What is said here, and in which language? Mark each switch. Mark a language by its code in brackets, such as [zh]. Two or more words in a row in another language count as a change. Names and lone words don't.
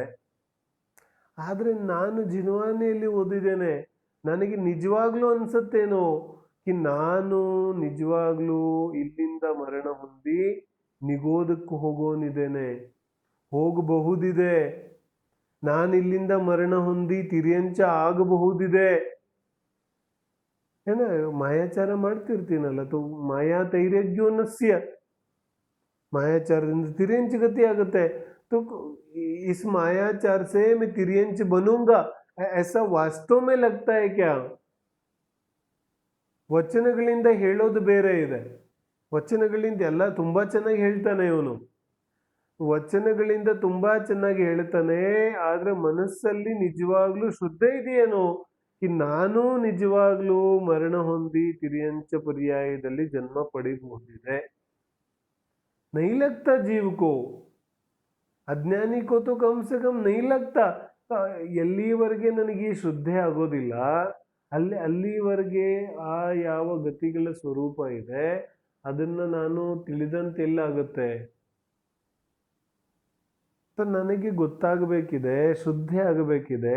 [kn] ಆದ್ರೆ ನಾನು ಜಿನ್ವಾನಿಯಲ್ಲಿ ಓದಿದ್ದೇನೆ, ನನಗೆ ನಿಜವಾಗ್ಲೂ ಅನ್ಸತ್ತೇನೋ ನಾನು ನಿಜವಾಗ್ಲೂ ಇಲ್ಲಿಂದ ಮರಣ ಹೊಂದಿ ನಿಗೋಧಕ್ಕೆ ಹೋಗೋನಿದ್ದೇನೆ, ಹೋಗಬಹುದಿದೆ. ನಾನು ಇಲ್ಲಿಂದ ಮರಣ ಹೊಂದಿ ತಿರ್ಯಂಚ ಆಗಬಹುದಿದೆ. ಏನ ಮಾಯಾಚಾರ ಮಾಡ್ತಿರ್ತೀನಲ್ಲ, [sa] माया तैर्यग्योनस्य, [kn] ಮಾಯಾಚಾರದಿಂದ ತಿರ್ಯಂಚ ಗತಿ ಆಗುತ್ತೆ. [hi] तो इस मायाचार से मैं तिर्यंच बनूंगा, ऐसा वास्तव में लगता है क्या? [kn] ವಚನಗಳಿಂದ ಹೇಳೋದು ಬೇರೆ ಇದೆ. ವಚನಗಳಿಂದ ಎಲ್ಲ ತುಂಬಾ ಚೆನ್ನಾಗಿ ಹೇಳ್ತಾನೆ ಇವನು, ವಚನಗಳಿಂದ ತುಂಬಾ ಚೆನ್ನಾಗಿ ಹೇಳ್ತಾನೆ. ಆದ್ರೆ ಮನಸ್ಸಲ್ಲಿ ನಿಜವಾಗ್ಲೂ ಶ್ರದ್ಧೆ ಇದೆಯೇನೋ ನಾನು ನಿಜವಾಗ್ಲೂ ಮರಣ ಹೊಂದಿ ತಿರ್ಯಂಚ ಪರ್ಯಾಯದಲ್ಲಿ ಜನ್ಮ ಪಡೆಯಬಹುದಿದೆ. [hi] नहीं लगता जीव को, अज्ञानी को तो कम से कम नहीं लगता. [kn] ಎಲ್ಲಿವರೆಗೆ ನನಗೆ ಈ ಶ್ರದ್ಧೆ ಆಗೋದಿಲ್ಲ ಅಲ್ಲಿವರೆಗೆ ಆ ಯಾವ ಗತಿಗಳ ಸ್ವರೂಪ ಇದೆ ಅದನ್ನ ನಾನು ತಿಳಿದಂತೆಲ್ಲ ಆಗುತ್ತೆ. ನನಗೆ ಗೊತ್ತಾಗಬೇಕಿದೆ, ಶುದ್ಧಿ ಆಗಬೇಕಿದೆ.